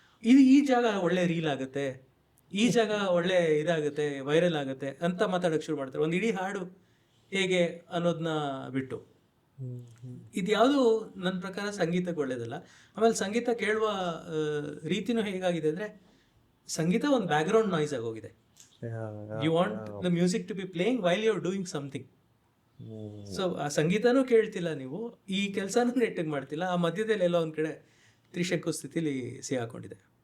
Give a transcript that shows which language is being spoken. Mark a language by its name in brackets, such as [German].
[Kannada] ಈ ಜಾಗ ಒಳ್ಳೆ ರೀಲ್ ಆಗುತ್ತೆ, ಈ ಜಾಗ ಒಳ್ಳೆ ಇದಾಗುತ್ತೆ, ವೈರಲ್ ಆಗುತ್ತೆ ಅಂತ ಮಾತಾಡೋಕ್ಕೆ ಶುರು ಮಾಡ್ತಾರೆ, ಒಂದು ಇಡೀ ಹಾಡು ಹೇಗೆ ಅನ್ನೋದನ್ನ ಬಿಟ್ಟು. ಇದು ಯಾವುದು ನನ್ನ ಪ್ರಕಾರ ಸಂಗೀತಕ್ಕೆ ಒಳ್ಳೇದಲ್ಲ. ಆಮೇಲೆ ಸಂಗೀತ ಕೇಳುವ ರೀತಿನೂ ಹೇಗಾಗಿದೆ ಅಂದರೆ, ಸಂಗೀತ ಒಂದು ಬ್ಯಾಕ್ಗ್ರೌಂಡ್ ನಾಯ್ಸ್ ಆಗೋಗಿದೆ. [English] You want the music to be playing while you're doing something. [Kannada] So ಆ ಸಂಗೀತನೂ ಕೇಳ್ತಿಲ್ಲ ನೀವು, ಈ ಕೆಲಸನೂ ನೆಟ್ಟಿಗೆ ಮಾಡ್ತಿಲ್ಲ, ಆ ಮಧ್ಯದಲ್ಲಿ ಎಲ್ಲ ಒಂದು ಕಡೆ ತ್ರಿಶಂಕು ಸ್ಥಿತಿಲಿ ಸಿಗಾಕೊಂಡಿದೆ.